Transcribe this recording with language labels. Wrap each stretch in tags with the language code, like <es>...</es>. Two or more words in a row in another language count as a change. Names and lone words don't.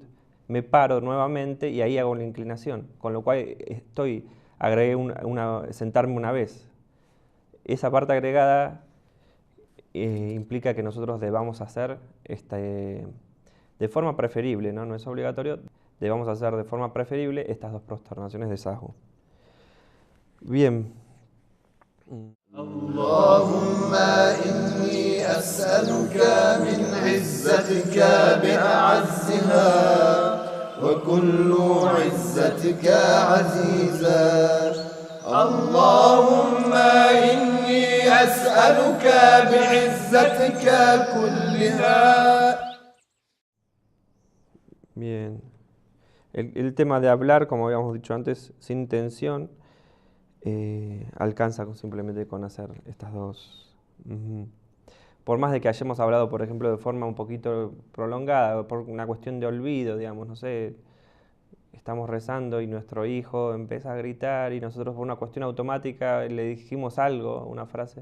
<es>Me paro nuevamente y ahí hago la inclinación, con lo cual agregué sentarme una vez. Esa parte agregada implica que nosotros debamos hacer de forma preferible, ¿no? No es obligatorio, debamos hacer de forma preferible estas dos prosternaciones de sahú. Bien.</es> <ar>اللهم إني أسألك من عزتك بأعزها وكل عزتك عزيزا اللهم إني أسألك بعزتك كلها.</ar> <es>Bien. El tema de hablar, como habíamos dicho antes, sin intención, alcanza simplemente con hacer estas dos. Por más de que hayamos hablado, por ejemplo, de forma un poquito prolongada, por una cuestión de olvido, digamos, no sé, estamos rezando y nuestro hijo empieza a gritar y nosotros por una cuestión automática le dijimos algo, una frase.</es>